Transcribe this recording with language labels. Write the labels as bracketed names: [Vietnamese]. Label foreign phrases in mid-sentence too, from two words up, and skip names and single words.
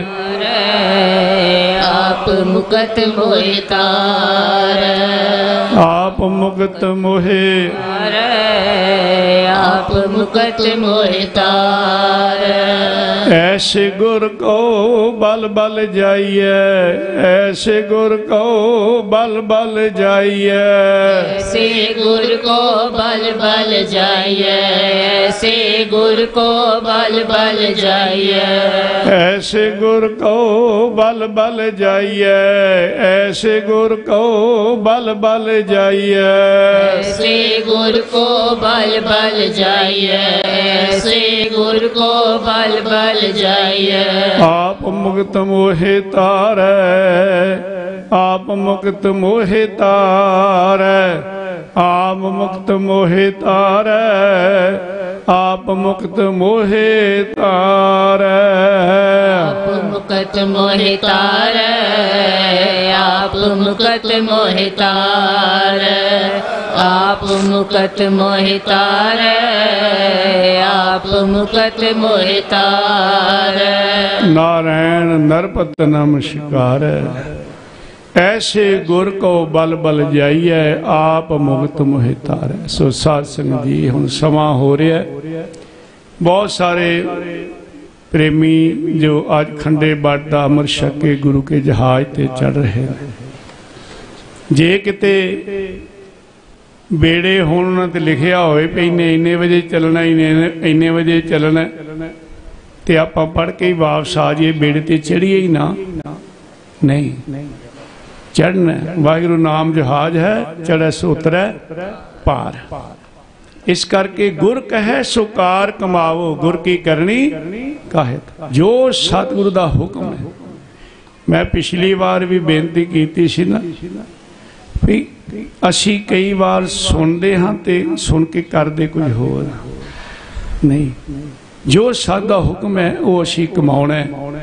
[Punjabi] ਆਪਿ ਮੁਕਤੁ ਮੋਹਿ ਤਾਰੈ, ਆਪਿ ਮੁਕਤੁ ਮੋਹਿ ਆਪਿ ਮੁਕਤੁ ਮੋਹਿ ਤਾਰੈ। ਐਸੇ ਗੁਰ ਕਉ ਬਲਿ ਬਲਿ ਜਾਈਐ, ਐਸੇ ਗੁਰ ਕਉ ਬਲਿ ਬਲਿ ਜਾਈਐ, ਐਸੇ ਗੁਰ ਕਉ ਬਲਿ ਬਲਿ ਜਾਈਐ, ਐਸੇ ਗੁਰ ਕਉ ਬਲਿ ਬਲਿ ਜਾਈਐ, ਐਸੇ ਗੁਰ ਕਉ ਬਲਿ ਬਲਿ ਜਾਈਐ, ਐਸੇ ਗੁਰ ਕਉ ਬਲਿ ਬਲਿ ਜਾਈਐ, ਐਸੇ ਗੁਰ ਕਉ ਬਲਿ ਬਲਿ ਜਾਈਐ, ਐਸੇ ਗੁਰ ਕਉ ਬਲਿ ਬਲਿ ਜਾਈਐ। ਆਪਿ ਮੁਕਤੁ ਮੋਹਿ ਤਾਰੈ, ਆਪਿ ਮੁਕਤੁ ਮੋਹਿ ਤਾਰੈ, ਆਪਿ ਮੁਕਤੁ ਮੋਹਿ ਤਾਰੈ, ਆਪਿ ਮੁਕਤੁ ਮੋਹਿ ਤਾਰੈ, ਆਪਿ ਮੁਕਤੁ ਮੋਹਿ ਤਾਰੈ, ਆਪਿ ਮੁਕਤੁ ਮੋਹਿ ਤਾਰੈ, ਆਪਿ ਮੁਕਤੁ ਮੋਹਿ ਤਾਰੈ, ਆਪਿ ਮੁਕਤੁ ਮੋਹਿ ਤਾਰੈ। ਨਾਰਾਇਣ ਨਰਪਤਿ ਨਮਸਕਾਰ। ਐਸੇ ਗੁਰ ਕਉ ਬਲਿ ਬਲਿ ਜਾਈਐ, ਆਪਿ ਮੁਕਤੁ ਮੋਹਿ ਤਾਰੈ। [Hindi] सो साध संगत जी हुण समा हो रहा है, बहुत सारे प्रेमी जो आज खंडे बाटा अमर छक के गुरु के जहाज ते चढ़ रहे हैं। [Punjabi] ਜੇ ਕਿਤੇ ਬੇੜੇ ਹੋਣੇ ਤੇ ਲਿਖਿਆ ਹੋਏ ਪਈ ਇੰਨੇ ਵਜੇ ਚੱਲਣਾ, ਇੰਨੇ ਵਜੇ ਚੱਲਣਾ, ਤੇ ਆਪਾਂ ਪੜ੍ਹ ਕੇ ਹੀ ਵਾਪਸ ਆ ਜਾਈਏ, ਬੇੜੇ ਤੇ ਚੜ੍ਹੀਏ ਹੀ ਨਾ, ਨਹੀਂ ਚੜ੍ਹਨਾ। ਵਾਹਿਗੁਰੂ ਨਾਮੁ ਜਹਾਜੁ ਹੈ, ਚੜ੍ਹੈ ਸੁ ਉਤਰੈ ਪਾਰਿ। ਇਸ ਕਰਕੇ ਗੁਰ ਕਹੇ ਸੁਕਾਰ ਕਮਾਵੋ, ਗੁਰ ਕੀ ਕਰਨੀ ਕਾਹੇ, ਜੋ ਸਤਿਗੁਰੂ ਦਾ ਹੁਕਮ ਹੈ। ਮੈਂ ਪਿਛਲੀ ਵਾਰ ਵੀ ਬੇਨਤੀ ਕੀ ਸੀ ਨਾ ਬਈ ਅਸੀਂ ਕਈ ਵਾਰ ਸੁਣਦੇ ਹਾਂ ਤੇ ਸੁਣ ਕੇ ਕਰਦੇ ਕੁਝ ਹੋਰ ਨਹੀਂ, ਜੋ ਸਾਡਾ ਹੁਕਮ ਹੈ ਉਹ ਅਸੀਂ ਕਮਾਉਣਾ ਹੈ।